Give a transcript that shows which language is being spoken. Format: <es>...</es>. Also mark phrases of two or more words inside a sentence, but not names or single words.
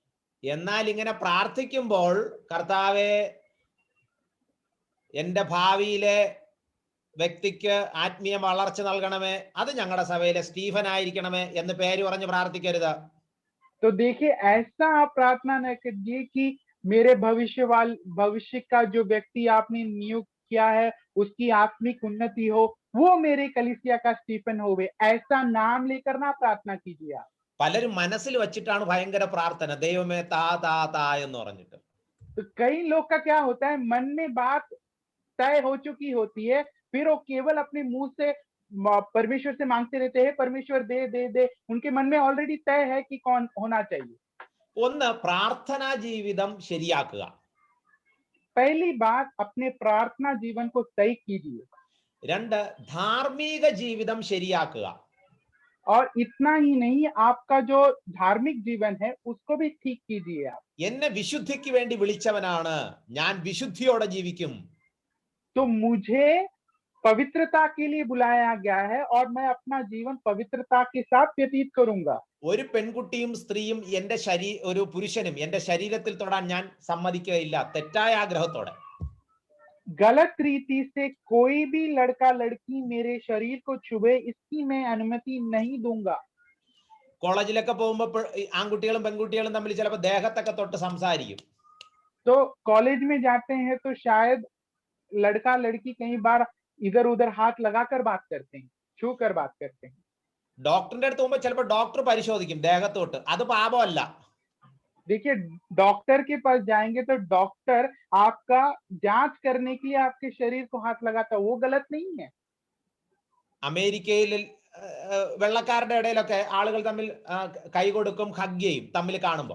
<ml>എന്നാൽ ഇങ്ങനെ പ്രാർത്ഥിക്കുമ്പോൾ, കർത്താവേ, എൻ്റെ ഭാവിയിലെ വ്യക്തിക്ക് ആത്മീയ വളർച്ച നൽകണമേ, അത് ഞങ്ങളുടെ സഭയിലെ സ്റ്റീഫൻ ആയിരിക്കണമേ എന്ന് പേര് പറഞ്ഞ് പ്രാർത്ഥിക്കരുത്.</ml> <hi>तो देखिए ऐसा आप प्रार्थना न कीजिए कि मेरे भविष्य का जो व्यक्ति आपने नियुक्त किया है उसकी आत्मिक उन्नति हो, वो मेरे कलीसिया का स्टीफन होवे, ऐसा नाम लेकर ना प्रार्थना कीजिए आप।</hi> <ml>പലരും മനസ്സിൽ വെച്ചിട്ടാണ് ഭയങ്കര പ്രാർത്ഥന, ദൈവമേ താ താ താ എന്ന് പറഞ്ഞിട്ട്.</ml> <hi>तो कई लोग का क्या होता है, मन में बात तय हो चुकी होती है, फिर वो केवल अपने मुंह से परमेश्वर से मांगते रहते हैं, परमेश्वर दे दे दे। उनके मन में ऑलरेडी तय है कि कौन होना चाहिए।</hi> <ml>ഒന്ന്, പ്രാർത്ഥനാ ജീവിതം ശരിയാക്കുക.</ml> <hi>पहली बात, अपने प्रार्थना जीवन को तय कीजिए।</hi> <ml>രണ്ട്, ധാർമ്മിക ജീവിതം ശരിയാക്കുക.</ml> <hi>और इतना ही नहीं, आपका जो धार्मिक जीवन है उसको भी ठीक कीजिए आप।</hi> <ml>എന്നെ വിശുദ്ധിക്ക് വേണ്ടി വിളിച്ചവനാണ്, ഞാൻ വിശുദ്ധിയോടെ ജീവിക്കും.</ml> <hi>तो मुझे पवित्रता के लिए बुलाया गया है और मैं अपना जीवन पवित्रता के साथ व्यतीत करूंगा।</hi> <ml>ഒരു പെൺകുട്ടിയും സ്ത്രീയും ഒരു പുരുഷനും എന്റെ ശരീരത്തിൽ തൊടാൻ ഞാൻ സമ്മതിക്കുകയില്ല, തെറ്റായ ആഗ്രഹത്തോടെ.</ml> <hi>गलत रीति से कोई भी लड़का लड़की मेरे शरीर को छुए, इसकी मैं अनुमति नहीं दूंगा।</hi> <ml>കോളേജിലൊക്കെ പോകുമ്പോൾ ആൺകുട്ടികളും പെൺകുട്ടികളും തമ്മിൽ ചിലപ്പോൾ ദേഹത്തൊക്കെ തൊട്ട് സംസാരിക്കും.</ml> <hi>तो कॉलेज में जाते हैं तो शायद लड़का लड़की कई बार इधर उधर हाथ लगाकर बात करते हैं, छू कर बात करते हैं।</hi> <ml>ഡോക്ടറിന്റെ അടുത്ത് പോകുമ്പോൾ ചിലപ്പോൾ ഡോക്ടർ പരിശോധിക്കും ദേഹത്തോട്ട്, അത് പാപമല്ല.</ml> <hi>देखिए, डॉक्टर के पास जाएंगे तो डॉक्टर आपका जांच करने के लिए आपके शरीर को हाथ लगाता है, वो गलत नहीं है।</hi> <ml>അമേരിക്കയിൽ വെള്ളക്കാരുടെ ഇടയിലൊക്കെ ആളുകൾ തമ്മിൽ കൈ കൊടുക്കും, ഹഗ് ചെയ്യും തമ്മിൽ കാണുമ്പോൾ.</ml>